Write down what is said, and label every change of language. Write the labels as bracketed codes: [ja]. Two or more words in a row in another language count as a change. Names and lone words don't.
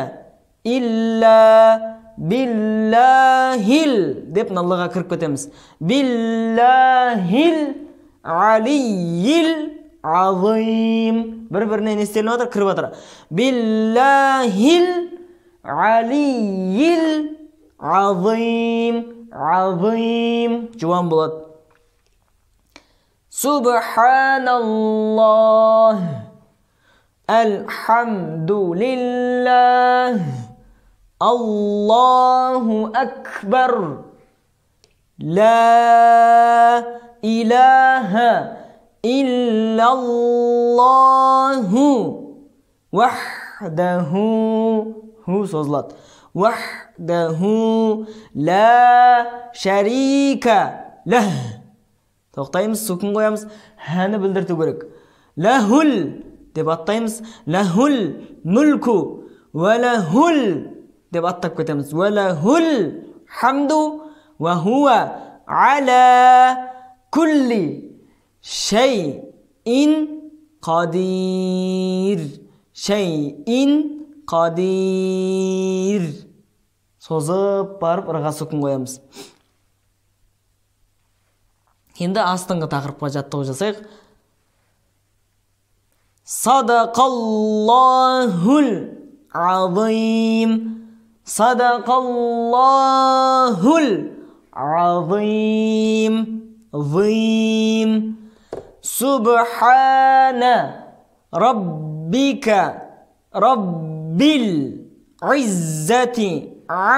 [ar] إلا بالله [kk] деп Аллаға кіріп кетеміз. [ar] بالله العلي العظيم. [kk] Бір-бірінен естеліп отыр, кіріп отыр. [ar] بالله العلي العظيم. [kk] Азим. Жуан болады. [ar] Субханаллах. Алхамдулиллах. الله أكبر. لا إله إلا الله وحده. Hu sozlat. وحده لا شريك له. [kk] Тоқтаймыз, сүкін қоямыз, хәні білдірту керек. Лахул деп аттаймыз. [ar] له الملك وله деп аттап кетеміз. وله الحمد وهو على كل شيء قدير. شيء قدير. [kk] Созып барып ырға сүкін қоямыз. Енді астыңғы тақырыпқа жаттығу жасайық. [ar] صدق الله العظيم. صدق الله العظيم. Зим. سبحان ربك رب العزة